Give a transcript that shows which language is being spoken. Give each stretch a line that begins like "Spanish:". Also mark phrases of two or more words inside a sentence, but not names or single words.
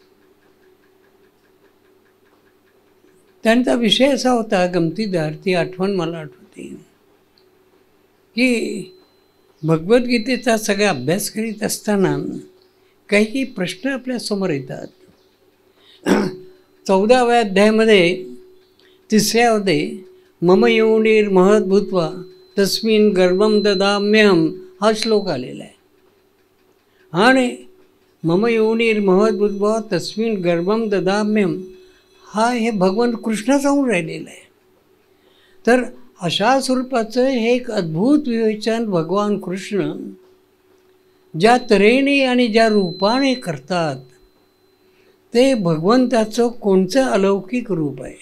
Marathi: त्यांचा विषय असा होता गमतीदार, ती आठवण मला आठवते की भगवद्गीतेचा सगळा अभ्यास करीत असताना काही काही प्रश्न आपल्यासमोर येतात. 14व्या अध्यायामध्ये 3ऱ्यामध्ये
Sanskrit: मम योनिर महद भूत्वा तस्मिन गर्भम ददाम्यहम
Marathi: हा श्लोक आलेला आहे. आणि
Sanskrit: मम योनिर महद भूत्वा तस्मिन गर्भम ददाम्यहम
Marathi: हा हे भगवान कृष्ण सांगून राहिलेलं आहे. तर अशा स्वरूपाचं हे एक अद्भुत विवेचन भगवान कृष्ण ज्या तऱ्हेने आणि ज्या रूपाने करतात ते भगवंताचं कोणतं अलौकिक रूप आहे.